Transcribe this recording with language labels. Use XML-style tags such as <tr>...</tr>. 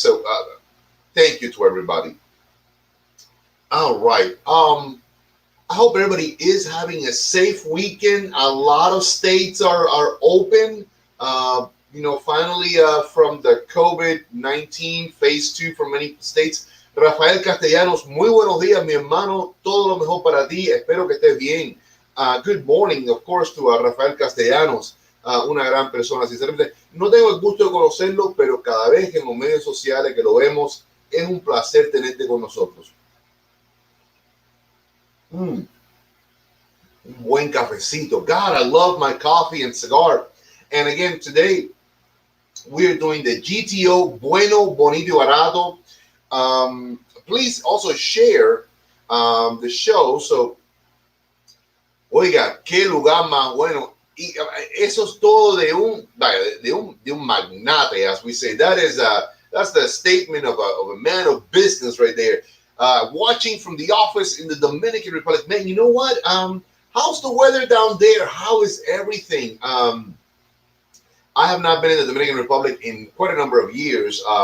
<en>So thank you to everybody. All right. I hope everybody is having a safe weekend. A lot of states are open. Finally, from the COVID-19 phase 2 for many states.</en> <es>Rafael Castellanos, muy buenos días, mi hermano. Todo lo mejor para ti. Espero que estés bien.</es> <en>Good morning, of course, to</en> <es>Rafael Castellanos, una gran persona, sinceramente. No tengo el gusto de conocerlo, pero cada vez que en los medios sociales que lo vemos, es un placer tenerte con nosotros. Mm, un buen cafecito.</es> <en>God, I love my coffee and cigar. And again, today we are doing the GTO Bueno, Bonito, Barato. Please also share the show.</en> <es>So, oiga, qué lugar más bueno. Y eso es todo de un magnate,</es> <en>as we say. That's the statement of a man of business right there. Watching from the office in the Dominican Republic. Man, you know what? How's the weather down there? How is everything? I have not been in the Dominican Republic in quite a number of years.</en>